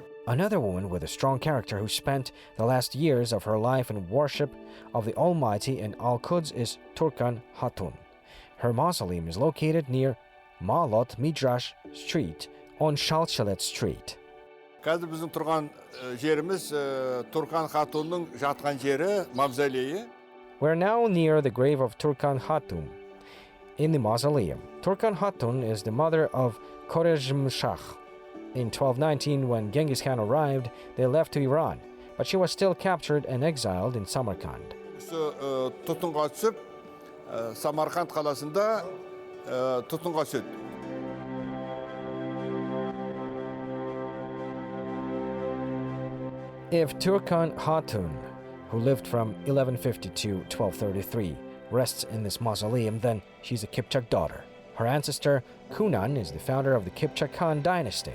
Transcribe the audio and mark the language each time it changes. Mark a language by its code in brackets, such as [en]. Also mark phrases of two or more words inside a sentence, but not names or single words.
[en] Another woman with a strong character who spent the last years of her life in worship of the Almighty in Al-Quds is Turkan Hatun. Her mausoleum is located near Malot Midrash Street on Shalchalet Street. [kk] Қазір біздің тұрған жеріміз Туркан Хатунның жатқан жері, мавзолейі. [en] We're now near the grave of Turkan Hatun. In the mausoleum, Turkan Hatun is the mother of Khwarezmshah. In 1219, when Genghis Khan arrived, they left to Iran, but she was still captured and exiled in Samarkand. [kk] Тұтынға түсіп, Самарқанд қаласында тұтынға түседі. [en] If Turkan Hatun, who lived from 1150 to 1233, rests in this mausoleum, then she's a Kipchak daughter. Her ancestor, Kunan, is the founder of the Kipchak Khan dynasty.